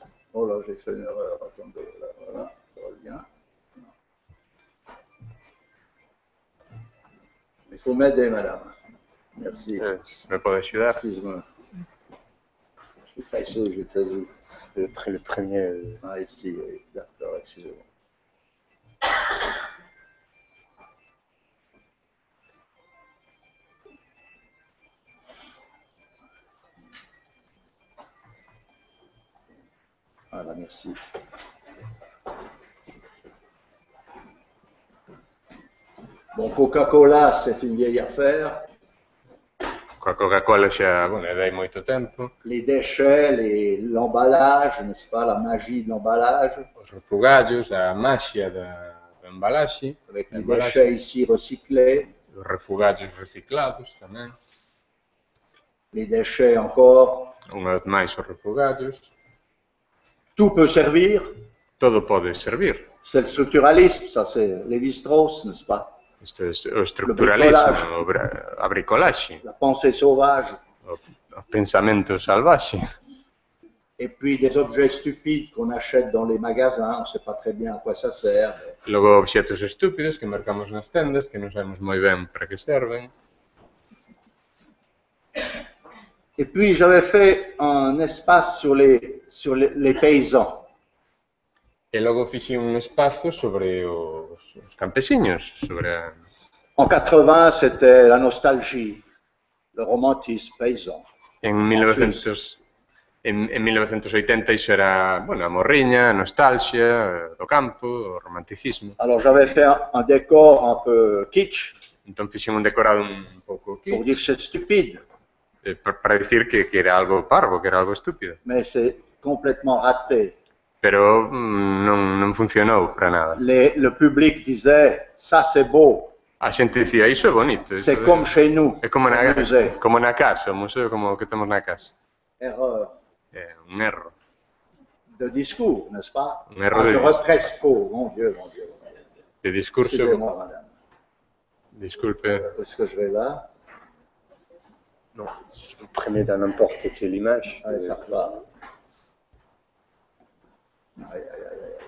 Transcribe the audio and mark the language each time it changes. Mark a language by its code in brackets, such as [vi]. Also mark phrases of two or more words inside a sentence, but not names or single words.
[fr] Oh là, j'ai fait une erreur, attendez, là, voilà, ça revient. Il faut m'aider, madame. Merci. [gl] Se me pode axudar. [fr] Excuse-moi. Je suis pressé, je te sais. C'est le premier. Ah, ici, oui, d'accord, excusez-moi. Voilà, merci. Bon, Coca-Cola, c'est une vieille affaire. [gl] Coa Coca-Cola xa, bueno, é dai moito tempo. [fr] Les déchets, l'emballage, n'est-ce pas, la magie de l'emballage. [gl] Os refugallos, a maxia da embalaxe. [fr] Avec les déchets ici recyclés. [gl] Os refugallos reciclados tamén. [fr] Les déchets encore. [gl] Unha vez máis os refugallos. [fr] Tout peut servir. [gl] Todo pode servir. [fr] C'est le structuralisme, ça c'est Lévi-Strauss, n'est-ce pas? [gl] Isto é o estructuralismo, a bricolaxe, [fr] la pensée sauvage. [gl] O pensamento salvaxe. [fr] Et puis des objets stupides qu'on achète dans les magasins, on ne sait pas très bien à quoi ça sert. Mais... [gl] Logo obxectos estúpidos que marcamos nas tendas, que non sabemos moi ben para que serven. [fr] Et puis j'avais fait un espace sur les paysans. [gl] E logo fixe un espazo sobre os campesiños, sobre a... [fr] En 80, c'était la nostalgie, le romantisme paysan. [gl] En 1980 iso era, bueno, a morriña, a nostalgia do campo, o romanticismo. [fr] Alors j'avais fait un décor un peu kitsch. [gl] Entón fixen un decorado un pouco kitsch. [fr] Pour dire que c'est stupide. [gl] Para dicir que era algo parvo, que era algo estúpido. [fr] Mais c'est complètement raté. [gl] Pero non funcionou para nada. [fr] Le public disait, ça c'est beau. [gl] A xente dicía, iso é bonito. [fr] C'est comme chez nous. [gl] É como na casa, o museo como o que temos na casa. [fr] Erreur. [gl] É un erro. [fr] De discours, n'est-ce pas? [es] Un error [fr] je de represse faux, mon Dieu, mon Dieu. [gl] De discurso. [fr] Excusez-moi, madame. [es] Disculpe. [fr] Est-ce que je vais là? Non, si vous prenez dans n'importe quelle image. Allez, ça va. Aïe, aïe, aïe.